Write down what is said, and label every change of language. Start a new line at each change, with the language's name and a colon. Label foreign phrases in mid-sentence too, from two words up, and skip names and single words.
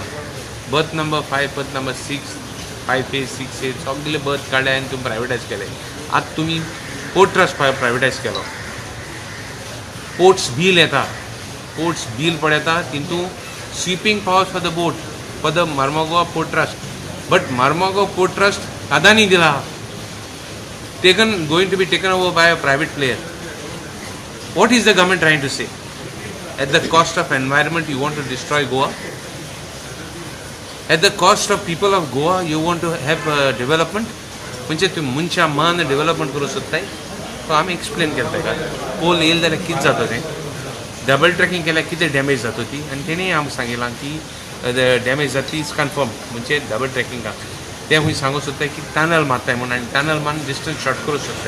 English: berth number 5 berth number 6
Konkani: 5A 6A सगळे बर्थ काडले आनी तुम्ही प्रायवेटायज केले. आतां तुमी
English: port trust
Konkani: प्रायवेटायज केलो.
English: ports bill
Konkani: येता. पोर्ट्स बील पड येता तितून
English: sweeping powers for the boat for the Marmugao Port Trust.
Konkani: बट मार्मोगोवा पोर्ट ट्रस्ट अदानी दिला.
English: going to be taken over by a private player. What is the government trying to say? At the cost of environment, you want to destroy Goa? At the cost of people of Goa, you want to have development?
Konkani: म्हणजे तुम्ही मनशा मन डेव्हलपमेंट करू सोदताय. सो आमी एक्सप्लेन केलं का कोल येईल जाल्यार कितें जाता तें.
English: double tracking
Konkani: केल्यार कितें डॅमेज जाता ती आनी तेणें आमकां सांगिलां की डॅमेज जातली
English: is confirm.
Konkani: म्हणजे डबल ट्रॅकिंगाक ते खूंय सांगूंक सोदताय की टनल मारताय म्हणून आनी टनल मान
English: distance short
Konkani: करूंक सोदताय.